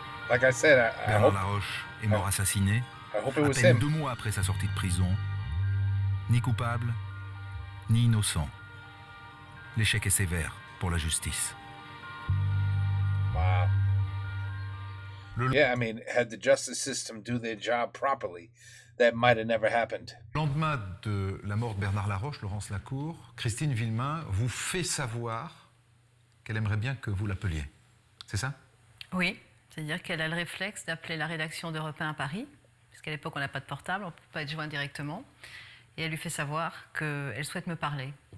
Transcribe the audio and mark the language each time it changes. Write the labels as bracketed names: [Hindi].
[English] Like I said, [French] Bernard Laroche est mort assassiné à peine 2 mois après sa sortie de prison. Ni coupable, ni innocent. L'échec est sévère pour la justice. Wow. [English] Yeah, I mean, had the justice system do their job properly, that might have never happened. [French] Le lendemain de la mort de Bernard Laroche, Laurence Lacour, Christine Villemain vous fait savoir qu'elle aimerait bien que vous l'appeliez. C'est ça? Oui, c'est-à-dire qu'elle a le réflexe d'appeler la rédaction d'Europe 1 à Paris, puisqu'à l'époque on n'a pas de portable, on ne peut pas être joint directement, et elle lui fait savoir qu'elle souhaite me parler.